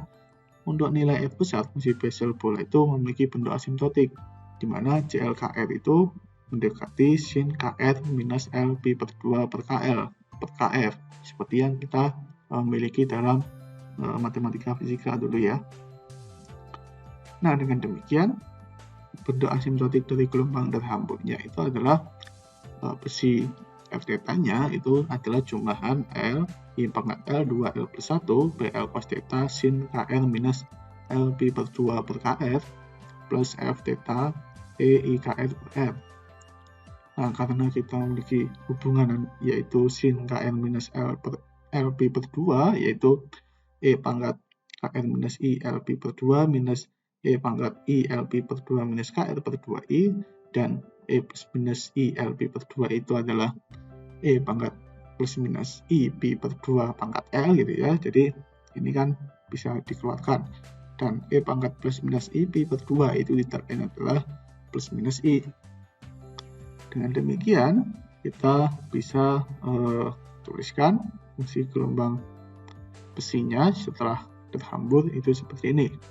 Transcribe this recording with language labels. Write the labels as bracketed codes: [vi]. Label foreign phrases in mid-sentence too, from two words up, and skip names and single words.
[id] Untuk nilai R besar, fungsi Bessel bola itu memiliki bentuk asimtotik, di mana JLKR itu mendekati sin KR minus LP per 2 per KR, seperti yang kita miliki dalam matematika fisika dulu ya. Nah, dengan demikian, bentuk asimtotik dari gelombang terhamburnya itu adalah besi F theta-nya itu adalah jumlahan L I pangkat L 2L plus 1 BL cos theta sin KR minus LP per 2 per KR plus F theta E IKR per R. Nah, karena kita memiliki hubungan yaitu sin KR minus L per LP per 2 yaitu E pangkat KR minus I LP per 2 minus E pangkat I LP per 2 minus KR per 2I, dan E plus minus I LP per 2 itu adalah E pangkat plus minus I P per 2 pangkat L gitu ya. Jadi ini kan bisa dikeluarkan, dan E pangkat plus minus I P per 2 itu tidak lain adalah plus minus I. Dengan demikian kita bisa tuliskan fungsi gelombang besinya setelah terhambur itu seperti ini.